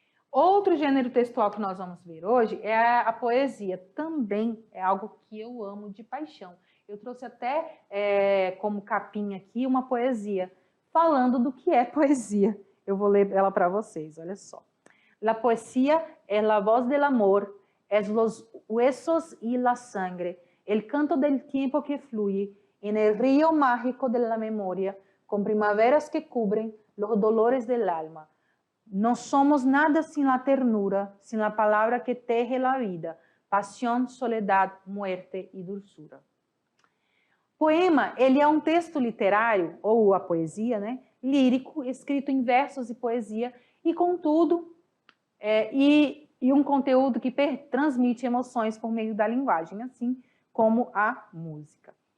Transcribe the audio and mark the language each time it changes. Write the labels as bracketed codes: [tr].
[pt] Outro gênero textual que nós vamos ver hoje é a poesia. Também é algo que eu amo de paixão. Eu trouxe até como capinha aqui uma poesia, falando do que é poesia. Eu vou ler ela para vocês, olha só. [es] La poesía es la voz del amor, es los huesos y la sangre, el canto del tiempo que fluye en el río mágico de la memoria, con primaveras que cubren los dolores del alma. No somos nada sin la ternura, sin la palabra que teje la vida, pasión, soledad, muerte y dulzura. [pt] Poema, ele é um texto literário, ou a poesia, né, lírico, escrito em versos e poesia, e contudo, e um conteúdo que transmite emoções por meio da linguagem, assim como a música.